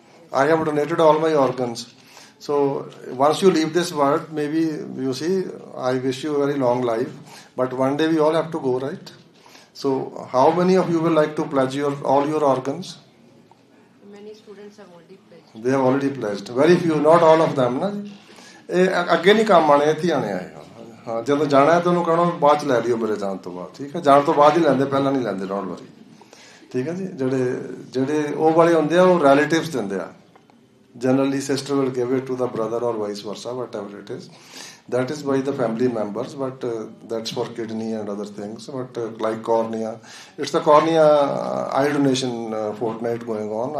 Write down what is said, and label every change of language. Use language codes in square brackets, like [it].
[en] I have donated all my organs. So once you leave this world, maybe you see, I wish you a very long life, but one day we all have to go, right? So how many of you will like to pledge all your organs? Many students have already pledged. They have already pledged. Very few, not all of them. Na? [pa] ਅੱਗੇ ਨਹੀਂ ਕੰਮ ਆਣੇ, ਇੱਥੇ ਆਣੇ ਆਏ ਹਾਂ, ਜਦੋਂ ਜਾਣਾ ਹੈ ਤਾਂ ਉਹਨੂੰ ਕਹਿਣਾ ਬਾਅਦ ਚ ਲੈ ਲਿਓ ਮੇਰੇ ਜਾਣ ਤੋਂ ਬਾਅਦ, ਠੀਕ ਹੈ? ਜਾਣ ਤੋਂ ਬਾਅਦ ਹੀ ਲੈਂਦੇ, ਪਹਿਲਾਂ ਨਹੀਂ ਲੈਂਦੇ, [en] don't worry, [pa] ਠੀਕ ਹੈ ਜੀ? ਜਿਹੜੇ ਉਹ ਵਾਲੇ ਹੁੰਦੇ ਆ, ਉਹ ਰਿਲੇਟਿਵਸ ਦਿੰਦੇ ਆ. [en] Generally, sister will give it to the brother or vice versa, whatever it is. That is by the family members, but that's for kidney and other things. But like cornea, it's the cornea eye donation fortnight going on.